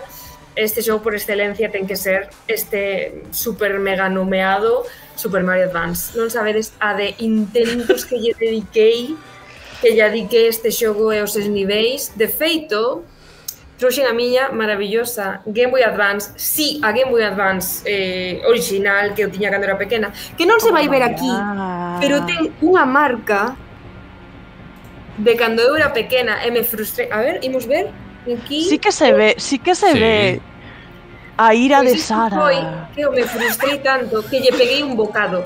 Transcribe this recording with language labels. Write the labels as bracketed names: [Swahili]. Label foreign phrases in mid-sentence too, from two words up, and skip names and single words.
[Galician] Este xogo por excelencia ten que ser este super mega nomeado Super Mario Advance. Non sabedes a de intentos que lle dediquei este xogo e os seus niveis. De feito, trouxen a miña maravillosa Game Boy Advance, sí, a Game Boy Advance original que eu tiña cando era pequena, que non se vai ver aquí, pero ten unha marca de cando eu era pequena e me frustrei. A ver, imos ver aquí. Sí que se ve a ira de Sara. Foi que eu me frustrei tanto que lle peguei un bocado.